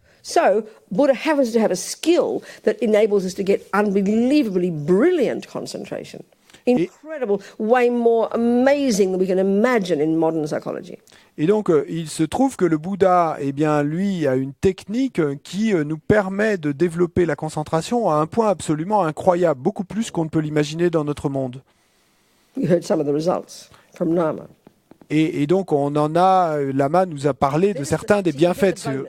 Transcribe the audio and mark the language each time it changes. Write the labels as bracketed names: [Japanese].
[English] So, Buddha happens to have a skill that enables us to get unbelievably brilliant concentration. Incredible, way more amazing than we can imagine in modern psychology. [French] Et donc, il se trouve que le Bouddha, lui, a une technique qui nous permet de développer la concentration à un point absolument incroyable, beaucoup plus qu'on ne peut l'imaginer dans notre monde. [English] You heard some of the results from Nama. [French] Et donc, Lama nous a parlé de certains des bienfaits.